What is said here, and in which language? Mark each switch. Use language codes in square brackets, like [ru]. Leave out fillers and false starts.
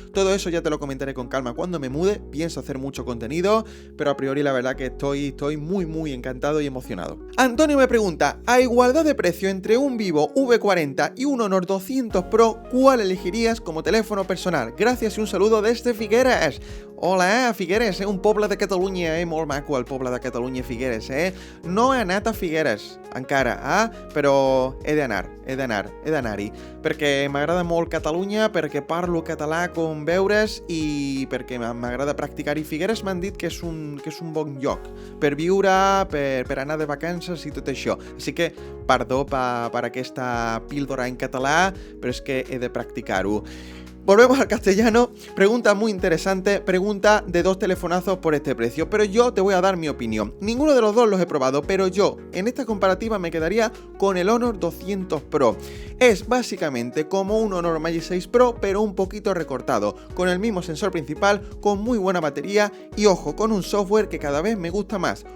[es] Todo eso ya te lo comentaré con calma cuando me mude. Pienso hacer mucho contenido, pero a priori la verdad que estoy muy encantado y emocionado. Antonio me pregunta: a igualdad de precio entre un Vivo V40 y un Honor 200 Pro, ¿cuál elegirías como teléfono personal? Gracias y un saludo desde Figueres. [ca] Hola, Figueres, un poble de Catalunya, molt maco el poble de Catalunya, Figueres, No he anat a Figueres encara, però he d'anar-hi, perquè m'agrada molt Catalunya, perquè parlo català com veures i perquè m'agrada practicar-hi. Figueres m'han dit que és un bon lloc per viure, per anar de vacances i tot això. Així que, perdó per aquesta píldora en català, però és que he de practicar-ho. [es] Volvemos al castellano. Pregunta muy interesante, pregunta de 2 telefonazos por este precio, pero yo te voy a dar mi opinión. Ninguno de los dos los he probado, pero yo en esta comparativa me quedaría con el Honor 200 Pro. Es básicamente como un Honor Magic 6 Pro, pero un poquito recortado, con el mismo sensor principal, con muy buena batería y, ojo, con un software que cada vez me gusta más.